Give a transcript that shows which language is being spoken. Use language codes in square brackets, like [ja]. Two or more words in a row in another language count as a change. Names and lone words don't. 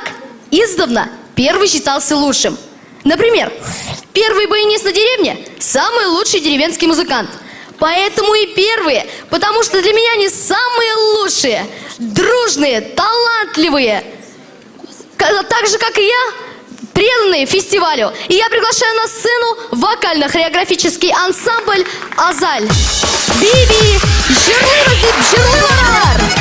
[ru] Издавна первый считался лучшим. Например, первый баянист на деревне – самый лучший деревенский музыкант. Поэтому и первые, потому что для меня они самые лучшие, дружные, талантливые. Так же, как и я, преданные фестивалю. И я приглашаю на сцену вокально-хореографический ансамбль «Азаль». Биби, жирлы-разып-жирлы-варалар!